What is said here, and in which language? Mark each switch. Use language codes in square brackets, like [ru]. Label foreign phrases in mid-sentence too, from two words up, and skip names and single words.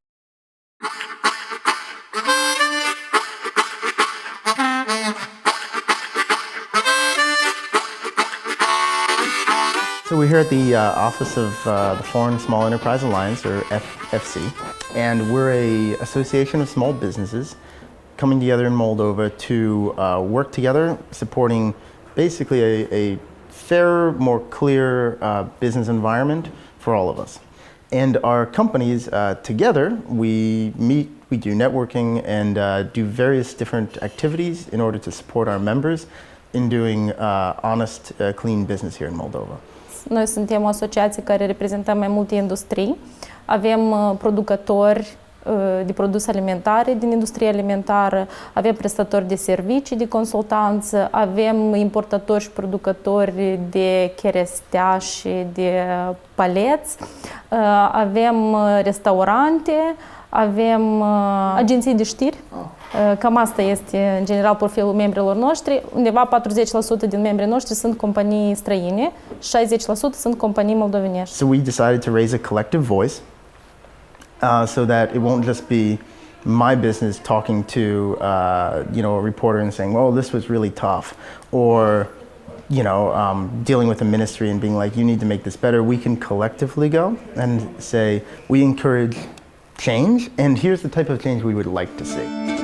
[en] So we're here at the office of the Foreign Small Enterprise Alliance, or FC, and we're an association of small businesses coming together in Moldova to work together, supporting basically a fairer, more clear business environment for all of us. And our companies, together, we meet, we do networking, and do various different activities in order to support our members in doing honest, clean business here in Moldova. [ro] Noi suntem o asociație care reprezentăm mai multe industrii. Avem producători de produse alimentare din industria alimentară, avem prestatori de servicii, de consultanță, avem importatori și producători de cherestea și de paleți, avem restaurante, avem agenții de știri. Cam asta este, în general, profilul membrilor noștri. Undeva 40% din membrii noștri sunt companii străine, 60% sunt companii moldovenești. [en] So we decided to raise a collective voice so that it won't just be my business talking to a reporter and saying, well, this was really tough, or dealing with a ministry and being like, you need to make this better. We can collectively go and say, we encourage change, and here's the type of change we would like to see.